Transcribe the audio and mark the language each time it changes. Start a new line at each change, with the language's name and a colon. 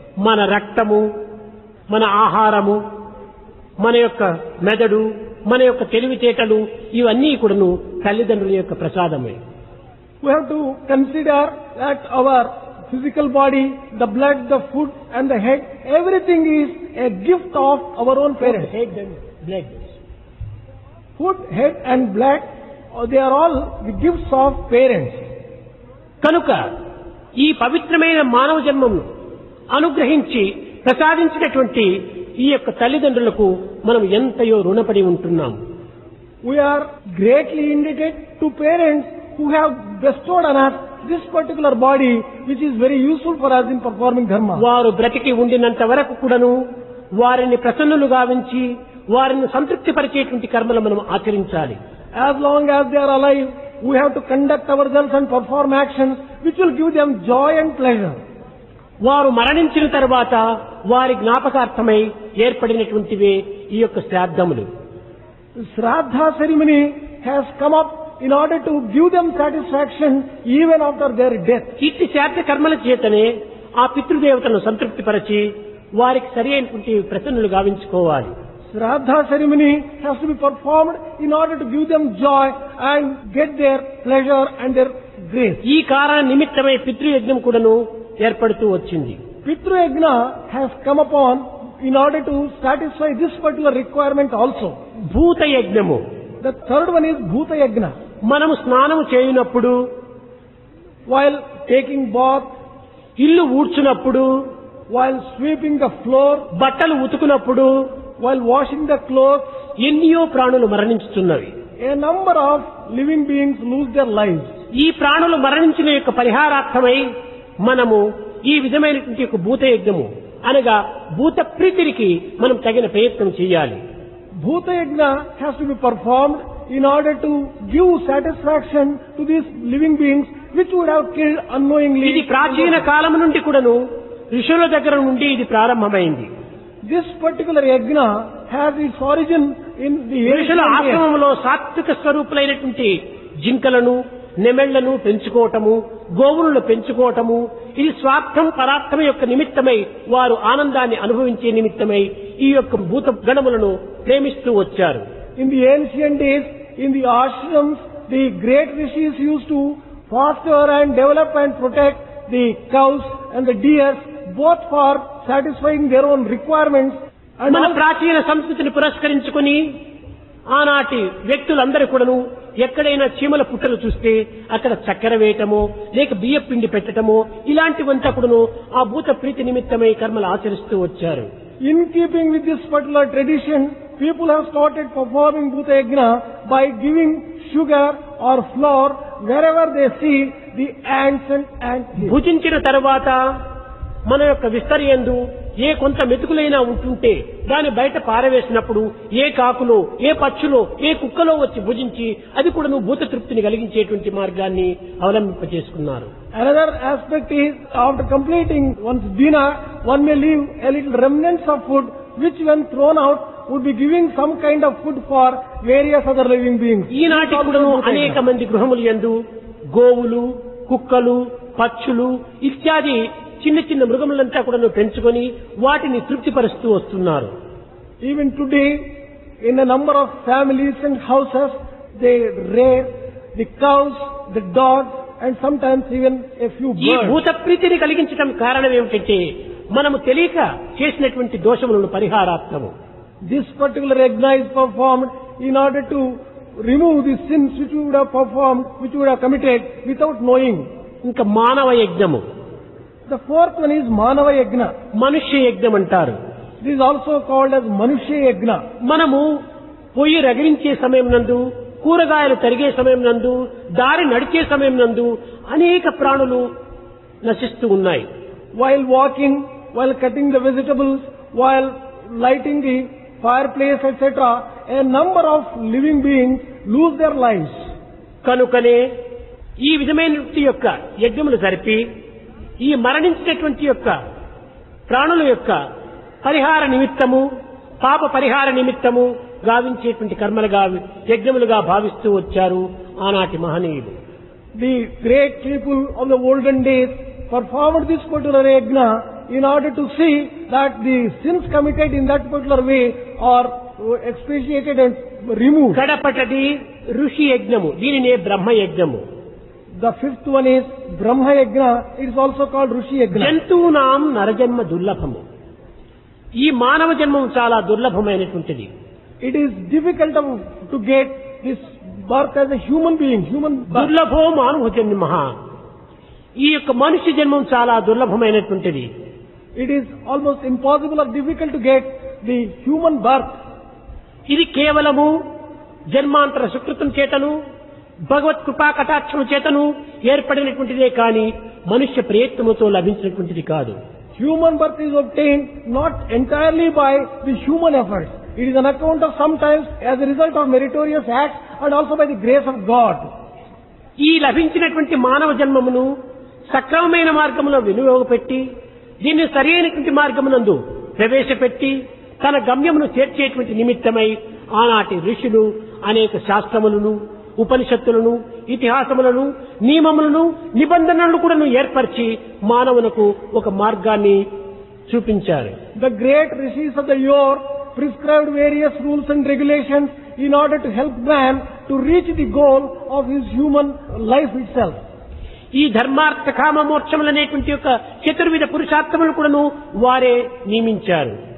Telugu: మన రక్తము, మన ఆహారము, మన యొక్క మెదడు, మన యొక్క తెలివితేటలు ఇవన్నీ కూడాను తల్లిదండ్రుల యొక్క ప్రసాదమే.
English: We have to consider that our physical body, the blood, the food and the head, everything is a gift of our own parents. Head and blood. Food, head and blood, they are all the gifts of parents.
Telugu: కనుక ఈ పవిత్రమైన మానవ జన్మను అనుగ్రహించి ప్రసాదించినటువంటి ఈ యొక్క తల్లిదండ్రులకు మనం ఎంతయో రుణపడి ఉంటున్నాం.
English: We are greatly indebted to parents who have bestowed on us this particular body, which is very useful for us in performing dharma.
Telugu: వారు బ్రతికి ఉండినంత వరకు కూడాను వారిని ప్రసన్నులు గావించి వారిని సంతృప్తి పరిచేటువంటి కర్మలు మనం ఆచరించాలి.
English: As long as they are alive, we have to conduct ourselves and perform actions which will give them joy and pleasure.
Telugu: వారు మరణించిన తర్వాత వారి జ్ఞాపకార్థమై ఏర్పడినటువంటివే ఈ యొక్క శ్రాద్ధములు.
English: Shraddha ceremony has come up in order to give them satisfaction even after their death.
Telugu: ఇట్టి శ్రాద్ధ కర్మల చేతనే ఆ పితృదేవతలను సంతృప్తి పరిచి వారికి సరి అయినటువంటి ప్రసన్నులు గావించుకోవాలి.
English: Shraddha ceremony has to be performed in order to give them joy and get their pleasure and their grace.
Telugu: ఈ కారణ నిమిత్తమై పితృయజ్ఞం కూడాను ఏర్పడుతూ వచ్చింది.
English: Pitru Yajna has come upon in order to satisfy this particular requirement also.
Telugu: భూత యజ్ఞము.
English: The third one is Bhuta Yajna.
Telugu: మనము స్నానము చేయునప్పుడు,
English: While taking bath,
Telugu: ఇల్లు ఊడ్చునప్పుడు,
English: while sweeping the floor,
Telugu: బట్టలు ఉతుకునప్పుడు
English: while washing the clothes,
Telugu: ఎన్నో ప్రాణులు మరణించుతున్నవి.
English: a number of living beings lose their lives.
Telugu: ఈ ప్రాణులు మరణించిన యొక్క పరిహారార్థమై మనము ఈ విధమైనటువంటి యొక్క భూత యజ్ఞము అనగా భూత ప్రీతికి మనం తగిన ప్రయత్నం చేయాలి.
English: Bhuta Yajna has to be performed in order to give satisfaction to these living beings which would have killed unknowingly.
Telugu: ఇది ప్రాచీన కాలం నుండి కూడాను ఋషుల దగ్గర నుండి ఇది ప్రారంభమైంది.
English: This particular yajna has its origin in the
Telugu: ఋషుల
English: ancient days.
Telugu: ఆశ్రమంలో సాత్విక స్వరూపులైనటువంటి జింకలను, నెమెళ్లను పెంచుకోవటము, గోవులను పెంచుకోవటము, ఇది స్వార్థం పరార్థం యొక్క నిమిత్తమై వారు ఆనందాన్ని అనుభవించే నిమిత్తమై ఈ యొక్క భూత గణములను ప్రేమిస్తూ వచ్చారు.
English: In the ancient days, in the ashrams, the great rishis used to foster and develop and protect the cows and the deers, both for satisfying their own requirements and
Telugu: మన
English: also
Telugu: ప్రాచీన సంస్కృతిని పురస్కరించుకొని ఆనాటి వ్యక్తులందరూ కూడాను ఎక్కడైనా చీమల పుట్టలు చూస్తే అక్కడ చక్కెర వేయటమో లేక బియ్య పిండి పెట్టటమో ఇలాంటివంతా కూడాను ఆ భూత ప్రీతి నిమిత్తమై కర్మలు ఆచరిస్తూ వచ్చారు.
English: in keeping with this particular tradition, people have started performing Bhuta Yajna by giving sugar or flour wherever they see the ants and ants.
Telugu: భుజించిన తర్వాత మన యొక్క విస్తరియందు ఏ కొంత మెతుకులైనా ఉంటుంటే దాన్ని బయట పారవేసినప్పుడు ఏ కాకులో, ఏ పక్షులో, ఏ కుక్కలో వచ్చి భుజించి అది కూడా భూత తృప్తిని కలిగించేటువంటి మార్గాన్ని అవలంబింపజేసుకున్నారు.
English: Another aspect is, after completing one's dinner, one may leave a little remnants of food which when thrown out would be giving some kind of food for various other living beings.
Telugu: ఈనాటి కూడాను అనేక మంది గృహములు యందు గోవులు, కుక్కలు, పక్షులు ఇత్యాది చిన్న చిన్న మృగములంతా కూడా పెంచుకొని వాటిని తృప్తిపరుస్తూ వస్తున్నారు.
English: Even today, in a number of families and houses, they rear the cows, the dogs, and sometimes even a few
Telugu: ఈ
English: birds.
Telugu: భూత ప్రీతిని కలిగించడం కారణం ఏమిటంటే మనము తెలియక చేసినటువంటి దోషములను పరిహారార్థము.
English: This particular yajna is performed in order to remove the sins which we would have performed, which we would have committed without knowing.
Telugu: ఇంకా మానవ యజ్ఞము,
English: The fourth one is Manava Yajna.
Telugu: మనుష్య యజ్ఞం అంటారు.
English: This is also called as Manushya Yajna.
Telugu: మనము పొయ్యి రగిలించే సమయం నందు, కూరగాయలు తరిగే సమయం నందు, దారి నడిచే సమయం నందు అనేక ప్రాణులు నశిస్తూ ఉన్నాయి.
English: While walking, while cutting the vegetables, while lighting the fireplace, etc., a number of living beings lose their lives.
Telugu: కనుకనే ఈ విధమైనటువంటి యొక్క యజ్ఞములు జరిపి ఈ మరణించినటువంటి యొక్క ప్రాణుల యొక్క పరిహార నిమిత్తము, పాప పరిహార నిమిత్తము గావించేటువంటి కర్మలుగా యజ్ఞములుగా భావిస్తూ వచ్చారు ఆనాటి మహనీయులు.
English: The great people of the olden days performed this particular yajna in order to see that the sins committed in that particular way are expiated and removed.
Telugu: కడపటది ఋషి యజ్ఞము, దీనినే బ్రహ్మ యజ్ఞము.
English: The fifth one is Brahma Yajna. It is also called Rishi Yajna.
Sanskrit: జంతువునాం నరజన్మ దుర్లభము.
Telugu: ఈ మానవ జన్మం చాలా దుర్లభమైనటువంటిది.
English: It is difficult to get this birth as a human being, human birth.
Sanskrit: దుర్లభో మానవ జన్మ.
Telugu: ఈ యొక్క మనిషి జన్మం చాలా దుర్లభమైనటువంటిది.
English: It is almost impossible or difficult to get the human birth.
Telugu: ఇది కేవలము జన్మాంతర సుకృతం చేతను భగవత్ కృపా కటాక్షము చేతను ఏర్పడినటువంటిదే కానీ మనుష్య ప్రయత్నముతో లభించినటువంటిది కాదు.
English: Human birth is obtained not entirely by the human efforts. It is an account of sometimes as a result of meritorious acts and also by the grace of God.
Telugu: ఈ లభించినటువంటి మానవ జన్మమును సక్రమమైన మార్గములో వినియోగపెట్టి దీన్ని సరైనటువంటి మార్గమునందు ప్రవేశపెట్టి తన గమ్యమును చేర్చేటువంటి నిమిత్తమై ఆనాటి ఋషులు అనేక శాస్త్రములను ఉపనిషత్తులను ఇతిహాసములను నియమములను నిబంధనలను కూడా ఏర్పరిచి మానవునకు ఒక మార్గాన్ని చూపించారు.
English: The great rishis of the yore prescribed various rules and regulations in order to help man to reach the goal of his human life itself.
Telugu: ఈ ధర్మార్థ కామ మోక్షములనేటువంటి యొక్క చతుర్విధ పురుషార్థములను కూడాను వారే నియమించారు.